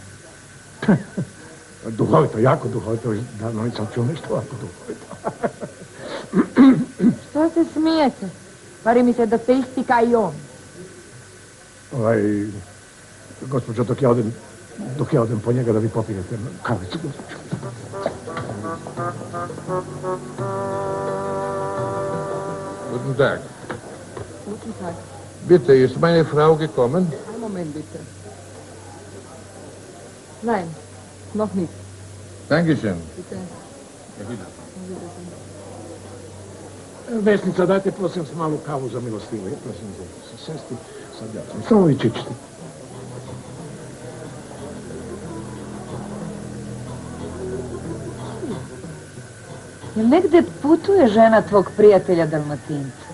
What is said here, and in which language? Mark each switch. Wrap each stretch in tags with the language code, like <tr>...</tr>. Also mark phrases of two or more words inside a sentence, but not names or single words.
<hr>Duhovito, jako duhovito, davno nisam čuo nešto ovako duhovito. Što se smijete? Pari mi se da ste isti kao i on. Gospođo, dok ja odem po njega da vi popijete kavicu, gospođo.</hr> <de>Guten Tag. Guten Tag. Bitte, ist meine Frau gekommen? Ein Moment, bitte. Nein, noch nicht. Dankeschön. Bitte.</de> <hr>Vesnica, dajte prosim s malu kavu za milostivu, prosim za sesti, sad ja sam. Samo vi čičite. Jel negde putuje žena tvog prijatelja Dalmatinca?</hr>